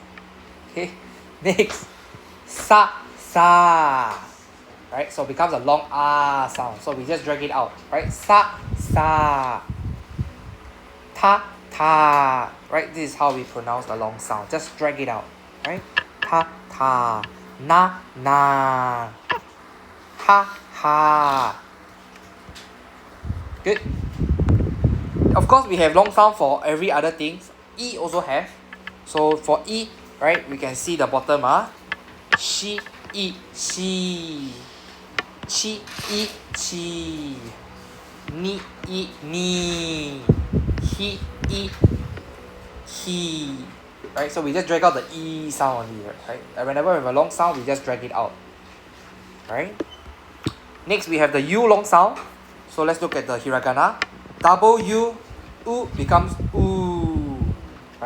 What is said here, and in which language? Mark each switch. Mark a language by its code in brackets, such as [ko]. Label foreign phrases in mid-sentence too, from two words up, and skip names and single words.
[en] Okay. Next, sa. Right? So it becomes a long ah sound. So we just drag it out. Right? Sa. Ta. Right? This is how we pronounce the long sound. Just drag it out. Right? Ta. Na. Ha. Good. Of course, we have long sound for every other things. E also have. So for E, right, we can see the bottom she, e, she. Chi, e, chi. Ni, e, ni. He, e, he. Right, so we just drag out the E sound only, right? And whenever we have a long sound, we just drag it out. Right? Next, we have the U long sound. So let's look at the Hiragana. Double U becomes oo. Right?